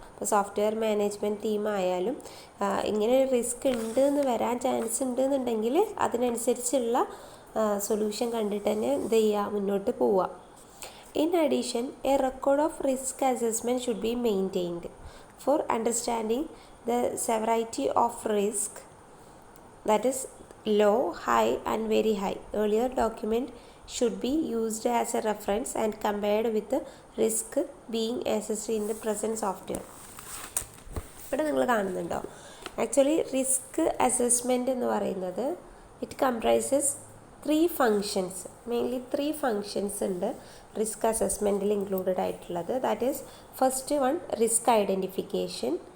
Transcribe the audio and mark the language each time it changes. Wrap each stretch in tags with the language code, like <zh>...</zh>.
<ml>ഇപ്പോൾ software management ടീമായാലും ഇങ്ങനെ risk ഉണ്ട് എന്ന് വരാൻ ചാൻസ് ഉണ്ട് എന്നുണ്ടെങ്കിൽ അതിനനുസരിച്ചുള്ള സൊല്യൂഷൻ കണ്ടിട്ട് തന്നെ എന്ത് ചെയ്യുക, മുന്നോട്ട് പോവുക.</ml> <en>In addition, a record of risk assessment should be maintained for understanding the severity of risk, that is low, high and very high. Earlier document should be used as a reference and compared with the risk being assessed in the present software.</en> <ml>ഇവിടെ നിങ്ങൾ കാണുന്നുണ്ടോ, actually risk assessment എന്ന് പറയുന്നത്</ml> <en>it comprises 3 functions,</en> <ml>mainly 3 functions ഉണ്ട് risk അസസ്മെൻറ്റിൽ included ആയിട്ടുള്ളത്.</ml> <en>that is first one risk identification,</en>